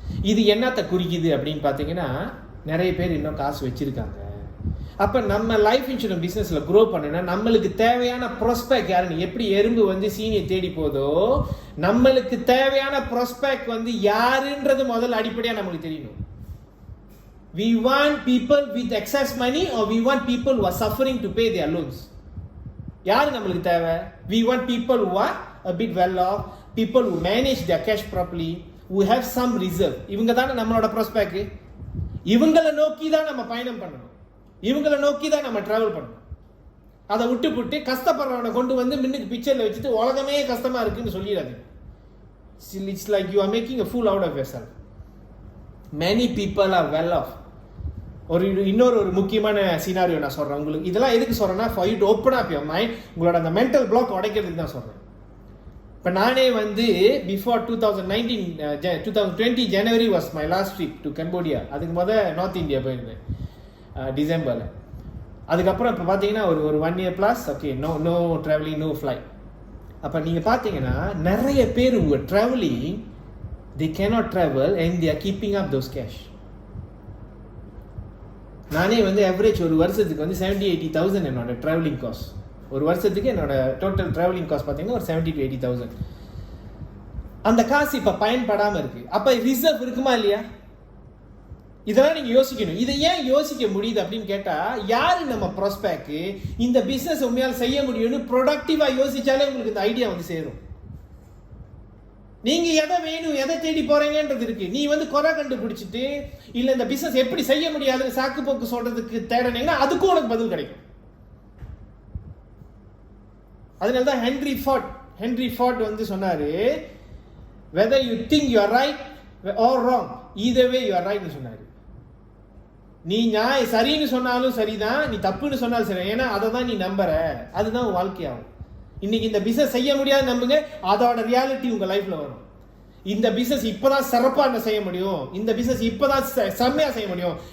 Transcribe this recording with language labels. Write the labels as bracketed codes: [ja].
[ta] இது என்னத்தை குறிக்குது அப்படின்னு பார்த்தீங்கன்னா, நிறைய பேர் இன்னும் காசு வச்சிருக்காங்க. அப்போ நம்ம லைஃப் இன்சூரன்ஸ் பிஸ்னஸில் க்ரோ பண்ணணும்னா நம்மளுக்கு தேவையான ப்ராஸ்பெக்ட் யாருன்னு, எப்படி எறும்பு வந்து சீனியை தேடி போதோ நம்மளுக்கு தேவையான ப்ராஸ்பெக்ட் வந்து யாருன்றது முதல்ல அடிப்படையாக நமக்கு தெரியணும். [en] We want people with excess money or we want people who are suffering to pay their loans? [ta] யாரு நம்மளுக்கு தேவை? [en] We want people who are a bit well off, people who manage their cash properly, who have some reserve. [ta] இவங்க தானே நம்மளோட prospect. இவங்களை நோக்கி தான் நம்ம பயணம் பண்ணணும், இவங்களை நோக்கி தான் நம்ம டிராவல் பண்ணணும். அதை விட்டு கஷ்டப்படுறவனை கொண்டு வந்து மின்னுக்கு பிக்சரில் வச்சுட்டு உலகமே கஷ்டமா இருக்குன்னு சொல்லிடாதீங்க. [en] It's like you are making a fool out of yourself. Many people are well off. [ta] இன்னொரு முக்கியமான சினாரியோ நான் சொல்றேன் உங்களுக்கு. இதெல்லாம் எதுக்கு சொல்றேன்னா [en] for you to open up your mind, [ta] உங்களோட அந்த மென்டல் பிளாக் உடைக்கிறதுக்கு தான் சொல்றேன். இப்போ நானே வந்து [en] Before 2020 January was my last trip to Cambodia. [ta] அதுக்கு நார்த் இந்தியா போயிருந்தேன் டிசம்பரில். அதுக்கப்புறம் இப்போ பார்த்தீங்கன்னா ஒரு [en] 1 year plus okay no travelling, no flight. [ta] அப்போ நீங்கள் பார்த்தீங்கன்னா நிறைய பேர் [en] Travelling they cannot travel and they are keeping up those cash. [ta] நானே வந்து ஆவரேஜ் ஒரு வருஷத்துக்கு வந்து 70,000-80,000 என்னோட ட்ராவலிங் காஸ்ட். ஒரு வருஷத்துக்கு என்னோட டோட்டல் ட்ராவலிங் காஸ்ட் பார்த்தீங்கன்னா ஒரு 70,000-80,000. அந்த காசு இப்போ பயன்படாமல் இருக்கு. அப்போ ரிசர்வ் இருக்குமா இல்லையா? இதெல்லாம் நீங்கள் யோசிக்கணும். இதை ஏன் யோசிக்க முடியுது அப்படின்னு கேட்டால், யாரு நம்ம ப்ராஸ்பெக்ட் இந்த பிஸ்னஸ் உண்மையால் செய்ய முடியும்னு ப்ரொடக்டிவாக யோசிச்சாலே உங்களுக்கு இந்த ஐடியா வந்து சேரும். நீங்க எதை வேணும், எதை தேடி போறீங்கன்றது இருக்கு. நீ வந்து குறை கண்டுபிடிச்சிட்டு இல்ல இந்த பிசினஸ் எப்படி செய்ய முடியாதுன்னு சாக்கு போக்கு சொல்றதுக்கு தேடினீங்கன்னா அதுக்கும் உனக்கு பதில் கிடைக்கும். அதனாலதான் ஹென்ரி ஃபார்ட் வந்து சொன்னாரு, [en] whether you think you are right [ta] or wrong, either way you are right னு சொன்னாரு. நீ சரின்னு சொன்னாலும் சரிதான், நீ தப்புன்னு சொன்னாலும் சரி, ஏன்னா அதை தான் நீ நம்புற, அதுதான் வாழ்க்கையாகும். இன்னைக்கு இந்த பிசினஸ் செய்ய முடியாது நம்புங்க, அதோட ரியாலிட்டி உங்க லைஃப்ல வரும். இந்த பிசினஸ் இப்பதான் சிறப்பா செய்ய முடியும், இந்த பிசினஸ் இப்பதான் செம்மையா செய்ய முடியும்.